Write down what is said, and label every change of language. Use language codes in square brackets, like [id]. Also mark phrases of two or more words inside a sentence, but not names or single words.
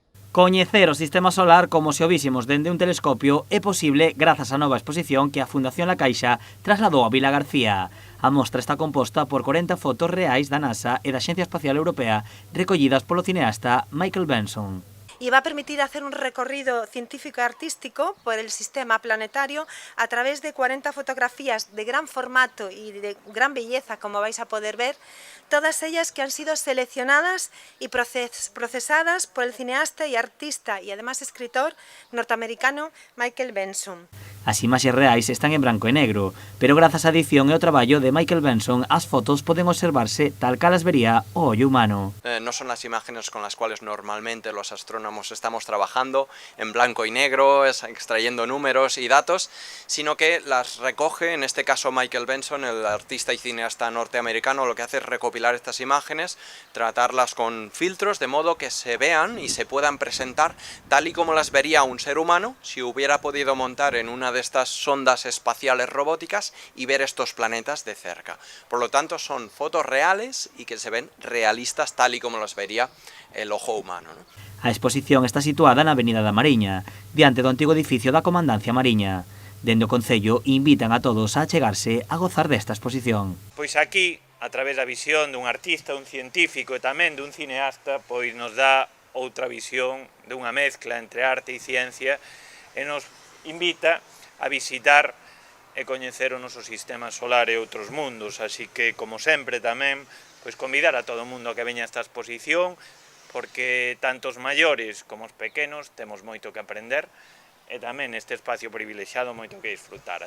[gl] Coñecer o sistema solar como se o vísemos dende un telescopio é posible grazas á nova exposición que a Fundación La Caixa trasladou a Vila García. A mostra está composta por 40 fotos reais da NASA e da Axencia Espacial Europea recollidas polo cineasta Michael Benson. [es] Y va a permitir hacer un recorrido científico y artístico por el sistema planetario a través de 40 fotografías de gran formato y de gran belleza, como vais a poder ver, todas ellas que han sido seleccionadas y procesadas por el cineasta y artista y además escritor norteamericano Michael Benson. [gl] As imaxes reais están en branco e negro, pero grazas á edición e ao traballo de Michael Benson, as fotos poden observarse tal cal as vería o ollo humano. [es] No son las imágenes con las cuales normalmente los astrónomos estamos trabajando, en blanco y negro, extrayendo números y datos, sino que las recoge, en este caso Michael Benson, el artista y cineasta norteamericano, lo que hace es recopilar estas imágenes, tratarlas con filtros, de modo que se vean y se puedan presentar tal y como las vería un ser humano si hubiera podido montar en una de estas sondas espaciales robóticas y ver estos planetas de cerca. Por lo tanto, son fotos reales y que se ven realistas tal y como las vería el ojo humano, ¿no? [gl] A exposición está situada na Avenida da Mariña, diante do antigo edificio da Comandancia Mariña. Dende o Concello invitan a todos a achegarse a gozar desta exposición. Pois aquí, a través da visión dun artista, un científico e tamén dun cineasta, pois nos dá outra visión dunha mezcla entre arte e ciencia e nos invita a visitar e coñecer o noso sistema solar e outros mundos, así que, como sempre tamén, pois convidar a todo o mundo a que veña a esta exposición, porque tanto os maiores como os pequenos temos moito que aprender e tamén neste espacio privilexiado moito que disfrutar.